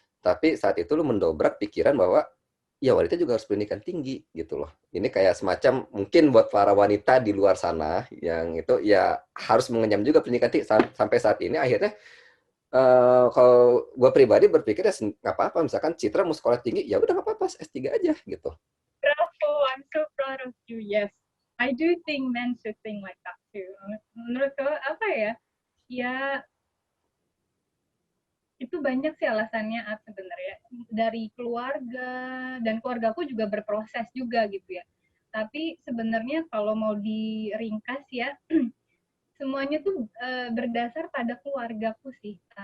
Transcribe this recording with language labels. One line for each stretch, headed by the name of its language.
Indonesian: Tapi saat itu lu mendobrak pikiran bahwa ya wanita juga harus pendidikan tinggi gitu loh. Ini kayak semacam mungkin buat para wanita di luar sana yang itu ya harus mengenyam juga pendidikan tinggi sampai saat ini akhirnya kalau gue pribadi berpikir ya nggak apa-apa misalkan Citra mau sekolah tinggi ya udah nggak apa-apa S3 aja gitu.
English: Bravo, I'm so proud of you. Yes, I do think men should think like that too.
Indonesian: Menurutku apa ya? Ya itu banyak sih alasannya sebenarnya dari keluarga dan keluargaku juga berproses juga gitu ya. Tapi sebenarnya kalau mau diringkas ya semuanya tuh berdasar pada keluargaku sih.